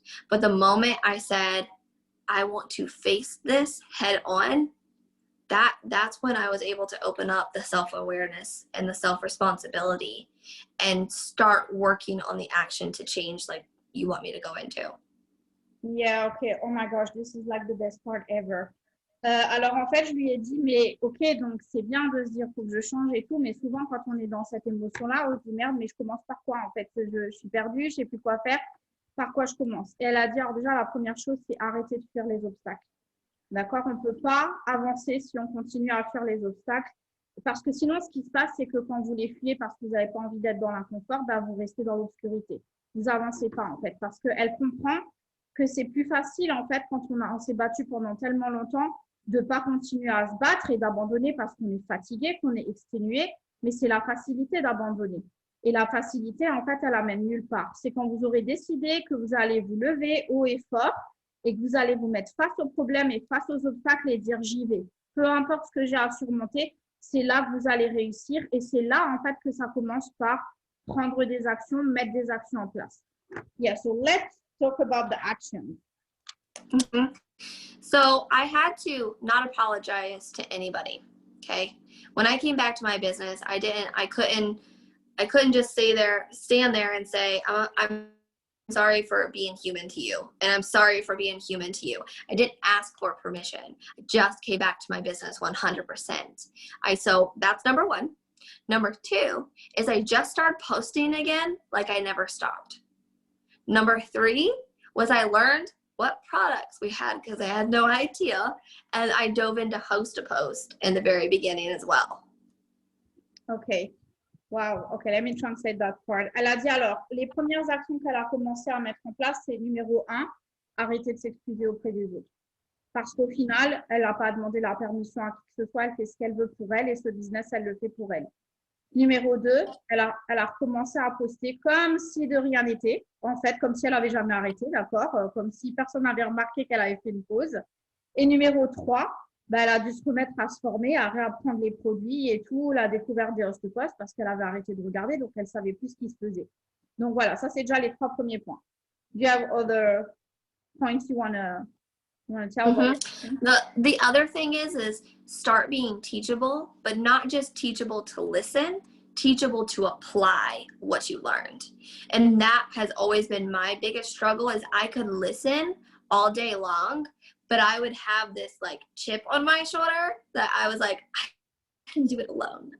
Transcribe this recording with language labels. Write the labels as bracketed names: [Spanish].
[English] But the moment I said, I want to face this head on, that's when I was able to open up the self-awareness and the self-responsibility and start working on the action to change, like you want me to go into. Yeah, okay. Oh my gosh, this is like the best part ever. [French] Alors en fait, je lui ai dit, mais ok, donc c'est bien de se dire faut que je change et tout, mais souvent quand on est dans cette émotion-là, on se dit merde, mais je commence par quoi en fait? Je suis perdue, je sais plus quoi faire, par quoi je commence? Et elle a dit, alors déjà, la première chose, c'est arrêter de fuir les obstacles. D'accord? On ne peut pas avancer si on continue à fuir les obstacles, parce que sinon, ce qui se passe, c'est que quand vous les fuyez parce que vous n'avez pas envie d'être dans l'inconfort, bah, vous restez dans l'obscurité. Vous n'avancez pas en fait, parce qu'elle comprend que c'est plus facile en fait quand on s'est battu pendant tellement longtemps de ne pas continuer à se battre et d'abandonner parce qu'on est fatigué, qu'on est exténué, mais c'est la facilité d'abandonner. Et la facilité, en fait, elle amène nulle part. C'est quand vous aurez décidé que vous allez vous lever haut et fort et que vous allez vous mettre face aux problèmes et face aux obstacles et dire j'y vais. Peu importe ce que j'ai à surmonter, c'est là que vous allez réussir et c'est là, en fait, que ça commence par prendre des actions, mettre des actions en place. [English] Yeah, so let's talk about the action. Mm-hmm. So I had to not apologize to anybody. Okay. When I came back to my business, I couldn't just stand there and say, I'm sorry for being human to you. And I'm sorry for being human to you. I didn't ask for permission. I just came back to my business 100%. So that's number one. Number two is I just started posting again like I never stopped. Number three was I learned what products we had because I had no idea. And I dove into host a post in the very beginning as well. Okay. Wow. Okay, let me translate that part. [French] Elle a dit alors, les premières actions qu'elle a commencé à mettre en place, c'est numéro 1, arrêter de s'excuser auprès des autres. Parce qu'au final, elle n'a pas demandé la permission à qui que ce soit, elle fait ce qu'elle veut pour elle et ce business, elle le fait pour elle. Numéro 2, elle a recommencé à poster comme si de rien n'était, en fait, comme si elle n'avait jamais arrêté, d'accord, comme si personne n'avait remarqué qu'elle avait fait une pause. Et numéro 3, bah, elle a dû se remettre à se former, à réapprendre les produits et tout, la découverte des host posts parce qu'elle avait arrêté de regarder, donc elle ne savait plus ce qui se faisait. Donc voilà, ça c'est déjà les 3 premiers points. [English] Do you have other points you want to tell? Mm-hmm. The other thing is start being teachable, but not just teachable to listen, teachable to apply what you learned. And that has always been my biggest struggle, is I could listen all day long, but I would have this like chip on my shoulder that I was like, I can do it alone.